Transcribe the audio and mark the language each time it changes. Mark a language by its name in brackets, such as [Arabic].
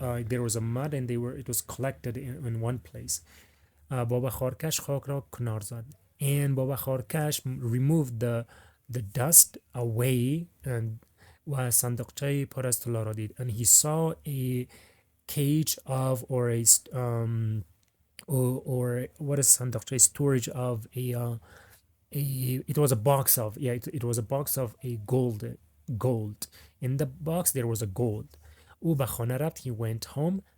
[English] There was a mud and it was collected in one place. بابا خارکش [Persian] خاک را کنار زد. [English] And بابا خارکش removed the dust away and [Persian] و صندوقچه پر از طلا را دید. [English] And he saw a cage of or a or what is [Persian] صندوقچه? [English] Storage of it was a box of it was a box of a gold. In the box there was a gold. [Persian] او به خانه رفت. [English] He went home.